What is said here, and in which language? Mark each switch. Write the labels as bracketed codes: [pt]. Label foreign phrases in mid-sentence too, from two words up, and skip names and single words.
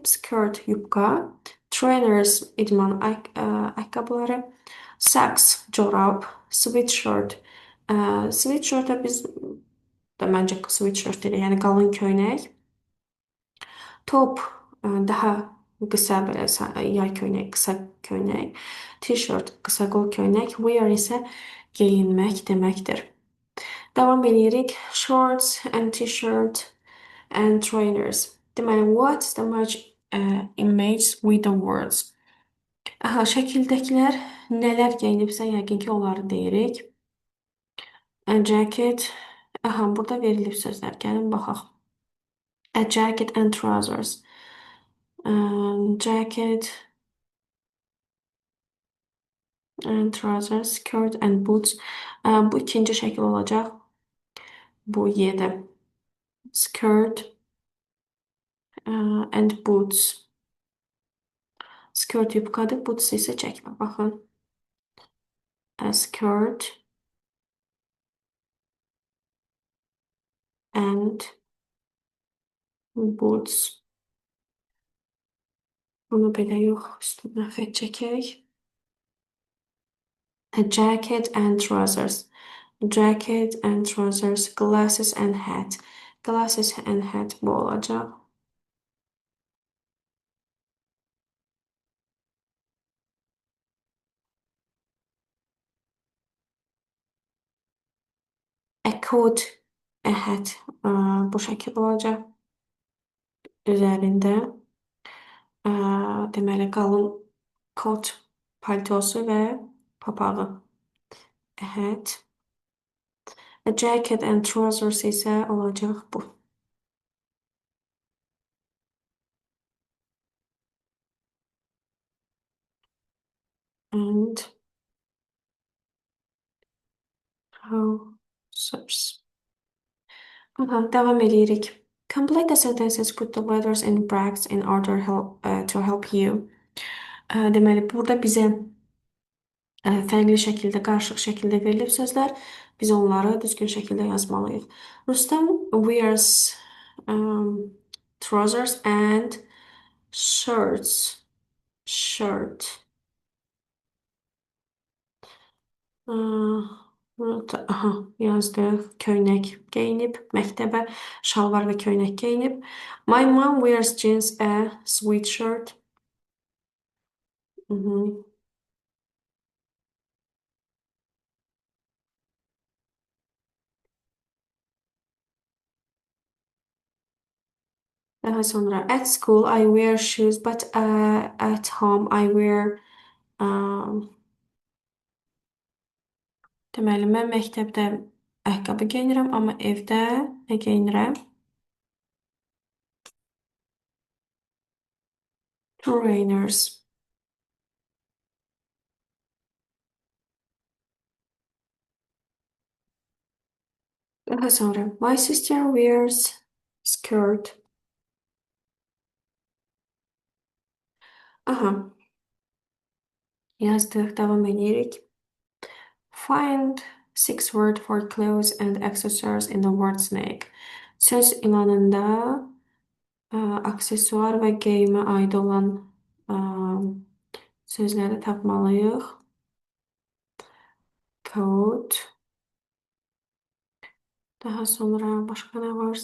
[az] Skirt yubka, trainers idman ayaqqabıları, socks corab, sweatshirt sweatshirt biz də məncə sweatshirt deyirik, yəni qalın köynək. Top daha qısa belə yay köynək, qısa köynək. T-shirt qısa qol köynək. Wear isə geyinmək deməkdir. Davam edirik. [en] Shorts and t-shirt and trainers. Deməli, what's the merge image with the words? [az] Aha, şəkildəkilər nələr geyinibsə, yəqin ki, onları deyirik. [en] A jacket. [az] Aha, burada verilib sözlər. Gəlin baxaq. [en] A jacket and trousers. Jacket and trousers, skirt and boots. [az] Bu ikinci şəkil olacaq. Bu Y-də. [en] Skirt and boots. [az] Skirt yubkadır, boots isə çəkmə. Baxın. [en] A skirt and boots. [az] Bunu belə yox, üstündən xət çəkək. [en] A jacket and trousers. Jacket and trousers, glasses and hat. Glasses and hat [az] bu olacaq. [en] A coat, a hat [az] bu şəkil olacaq. Üzərində deməli qalın kot paltosu və papağı. [en] A hat. A jacket and trousers [az] isə olacaq bu. [en] And trousers. [az] Aha, davam edirik. [en] Complete the sentences, put the letters in brackets in order to help you. [az] Deməli, burada bizə fərqli şəkildə, qarışıq şəkildə verilib sözlər. Biz onları düzgün şəkildə yazmalıyıq. [en] Rustam wears trousers and shirts. Shirt. [az] Aha, yazdıq. Köynək geyinib, məktəbə şalvar və köynək geyinib. [en] My mom wears jeans, a sweatshirt. Mhm. [az] Daha sonra [en] at school I wear shoes but at home I wear um, [az] deməli mən məktəbdə ayaqqabı geyinirəm, amma evdə nə geyinirəm? [en] Trainers. [az] Daha sonra [en] my sister wears skirt. [az] Aha, yazdıq, davam edirik. [en] Find six word for clothes and accessories in the word snake. [az] Söz ilanında aksesuar və geyimə aid olan ə, sözləri tapmalıyıq. Coat. Daha sonra [tr] başka ne var?